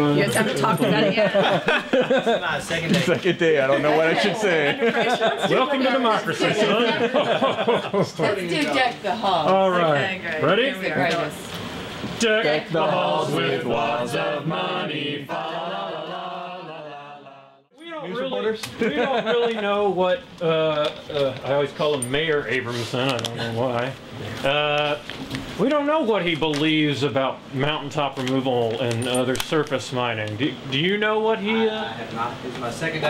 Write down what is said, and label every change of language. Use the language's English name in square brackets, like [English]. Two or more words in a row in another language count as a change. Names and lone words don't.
[English] You just haven't talked about it yet. This is my second day. Second day, I don't know what I should say. Welcome to democracy, son. Let's do Deck the Hall. All right. Okay, great. Ready? Here we go. Deck the halls with wads of money. Fa la la la la la. We don't really know what, I always call him Mayor Abramson, I don't know why. We don't know what he believes about mountaintop removal and other surface mining. Do you know what he... I have not. This is my second day.